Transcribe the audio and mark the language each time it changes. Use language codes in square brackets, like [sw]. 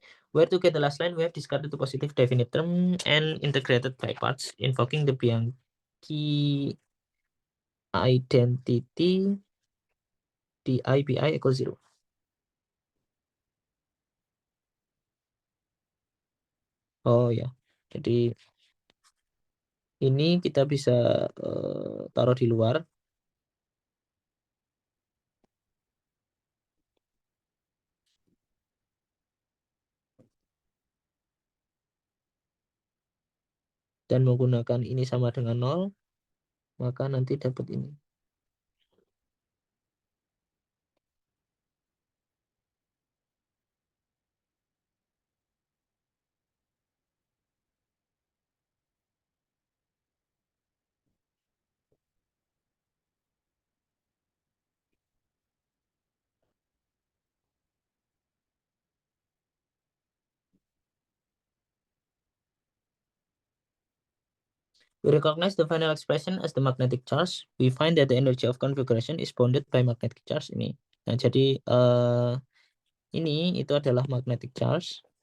[en] Where to get the last line, we have discarded the positive definite term and integrated by parts, invoking the Bianchi identity di Pi equals 0. [id] Oh ya, jadi ini kita bisa taruh di luar. Dan menggunakan ini sama dengan 0, maka nanti dapat ini. [en] We recognize the final expression as the magnetic charge. We find that the energy of configuration is bounded by magnetic charge ini. [id] Nah, jadi ini itu adalah magnetic charge.